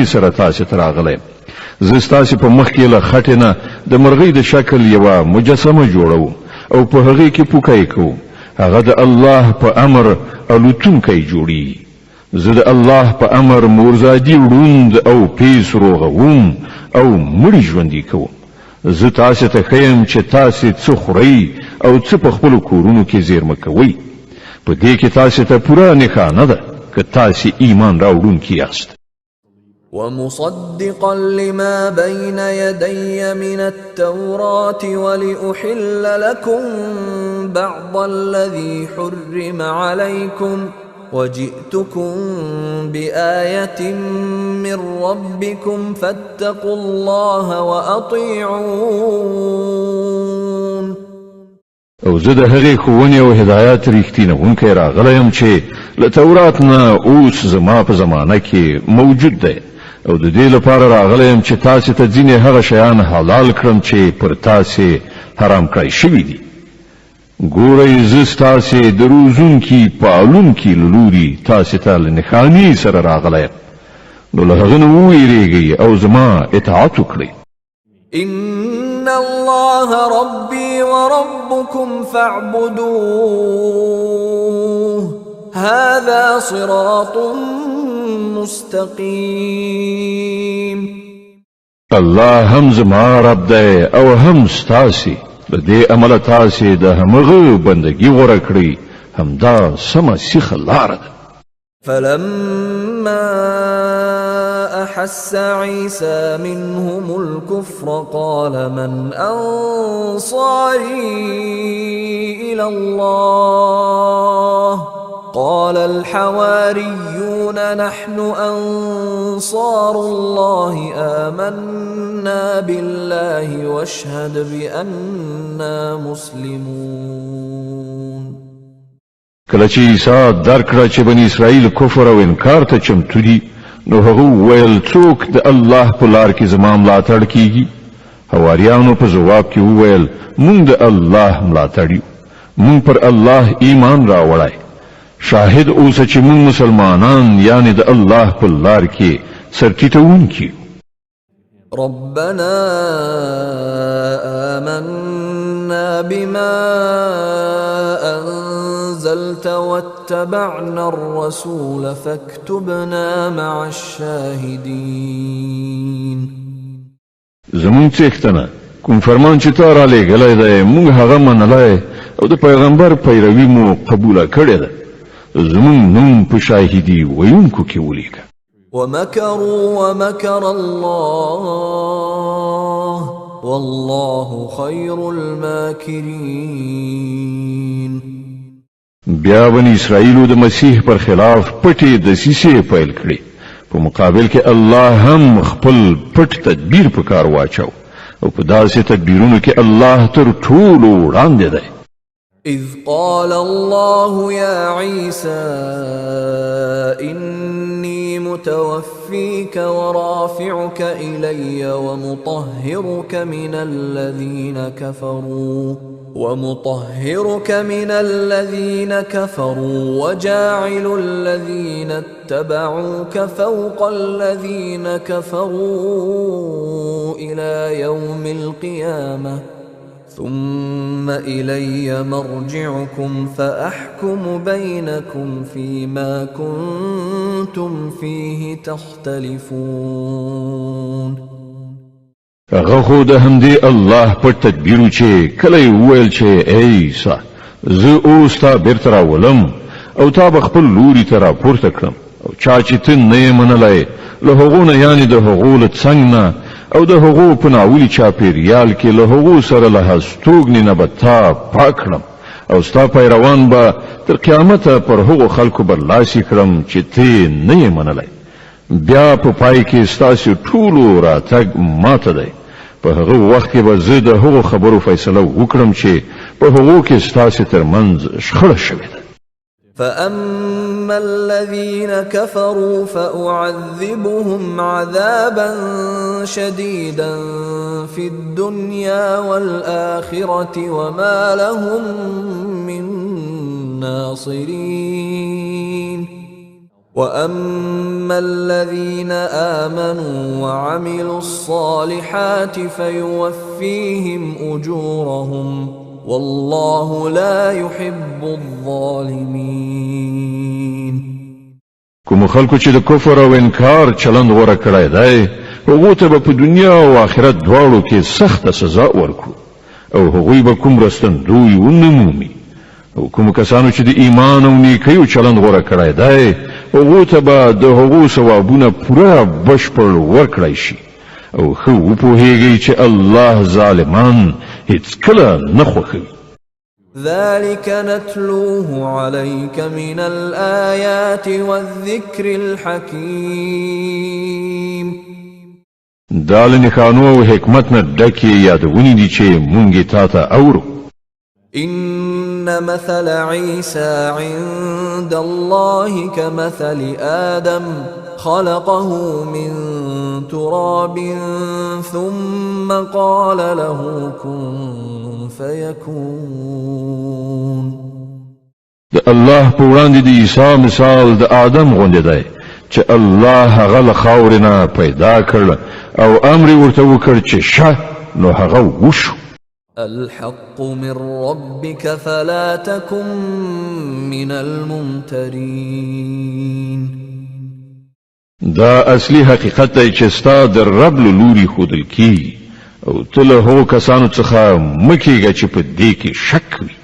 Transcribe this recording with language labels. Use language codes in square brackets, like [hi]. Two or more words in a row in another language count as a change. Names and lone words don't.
[ps] سره تاسو ته راغلی زه ستاسو په مخ کې له خټې نه د مرغۍ د شکل یوه مجسمه جوړوم او په هغې کې پوکی کوم هغه د الله په امر الوتونکی جوړي زه د الله په امر مورزادي وړوند او پیس روغوم او مړي ژوندي کوم زه تاسو ته ښیم چې تاسو څه خورئ او څه په خپلو کورونو کې زیرمه کوئ په دې کې تاسو ته پوره نښانه ده که تاسو ایمان راوړونکي یاست [ar] ومصدقا لما بين يدي من التوراة ولأحل لكم بعض الذي حرم عليكم وجئتكم بآية من ربكم فاتقوا الله وأطيعون [ps] او زه د هغې ښوونې او هدایت ریښتینونکی راغلی یم چې له تورات نه اوس زما په زمانه کې موجود دی او د دې لپاره راغلی یم چې تاسې ته ځینې هغه شیان حلال کړم چې پر تاسې حرام کړی شوي دي ګورئ زه ستاسې د روزونکي پالونکي له لوري تاسې ته له نښانې سره راغلی یم نو له هغه نه وویرېږئ او زما اطاعت وکړئ [ar] إن الله ربي وربكم فاعبدوه هذا صراط مستقيم [ps] الله هم زما رب دی او هم ستاسې د دې امله تاسې د همغه بندګي غوره کړئ همدا سمه سیخه لاره ده [ar] فلما أحس عيسى منهم الكفر قال من أنصاري إلى الله قال الحواريون نحن أنصار الله آمنا بالله واشهد بأننا مسلمون [ps] کله چې عیسی درک کړه چې بنی اسرائیل کفر او انکار ته چمتو دي نو هغه ویل څوک د الله په لار کې زما ملاتړ کیږي حواریانو په جواب کې وویل مونږ د الله ملاتړ یو مونږ پر الله ایمان راوړای شاهد اوسه چې موږ مسلمانان یعنی د الله په لار کې سرټیټونکي [ar] ربنا آمنا بما أنزلت واتبعنا الرسول فاكتبنا مع الشاهدين. [ps] زمون څښتنه کوم فرمان چې تا را لېږلی دی موږ هغه منلی او د پیغمبر پیروي مو قبوله کړې ده زمون نوم په شاهدي ویونکو کې ولیکه. [ar] ومكروا ومكر الله والله خير الماكرين. [ps] بیا بني اسرائیلو د مسیح پر خلاف پټې دسیسې پیل کړې په مقابل کې الله هم خپل پټ تدبیر په کار واچو او په داسې تدبیرونو کې الله تر ټولو وړاندې دی. [ar] إذ قال الله يا عيسى إني متوفيك ورافعك إلي ومطهرك من الذين كفروا وجاعل الذين اتبعوك فوق الذين كفروا إلى يوم القيامة ثم إلي مرجعكم فأحكم بينكم فيما كنتم فيه تختلفون. [ps] هغه خو د همدې الله په تدبیرو چې کله ویل چې ای عیسی زه اوس تا بیرته راولم او تا به خپل لوري ته راپورته کړم او چا چې ته نه یې منلی له هغو نه یعنې د هغو له څنګ نه او د هغو په ناولي چاپېریال کې له هغو سره له هستوګنې نه به تا پاک کړم او ستا پیروان به تر قیامته پر هغو خلکو برلاسي کړم چې ته نه یې منلی. بیا په پای کې ستاسو ټولو راتګ ماته دی په هغه وخت کې به زه د هغو خبرو فیصله وکړم چې په هغو کې ستاسو ترمنځ شخړه شوې ده. [ar] فأما الذين كفروا فأعذبهم عذابا شديدا في الدنيا والآخرة وما لهم من ناصرين. وأما الذين آمنوا وعملوا الصالحات فيوفيهم أجورهم والله لا يحب الظالمين. [ps] کوم خلکو چې د کفر او انکار چلند غوړه کړی دی هغو ته به په دنیا او آخرت دواړو کې سخته سزا ورکړو او هغوی به کوم رستندوی ونه مومي او کوم کسانو چې د ایمان او نیکیو چلند غوړه کړی دی هغو ته به د هغو ثوابونه پوره بشپړ ورکړی شي او ښه وپوهیږئ چې الله ظالمان هیڅکله نه خوښوي. [ar] ذلك نتلوه عليك من الآيات والذكر الحكيم. [ps] دا له نښانو او حکمت نه ډکې یادونې دي چې مونږ تا ته اورو. [ar] إن مثل عيسى عند الله كمثل آدم خلقه من تراب ثم قال له كن فيكون. [ps] د الله په وړاندې د عیسی مثال د آدم غوندې دی چې الله هغه له خاورې نه پیدا کړ او امر ورته وکړ چې شه نو هغه وشو. [ar] الحق من ربك فلا تكن من الممترين. [ps] دا اصلي حقیقت دی چې ستا د رب له لوري ښودل کیږي او ته له هغو کسانو څخه مه کیږه چې په دې کې شک وي.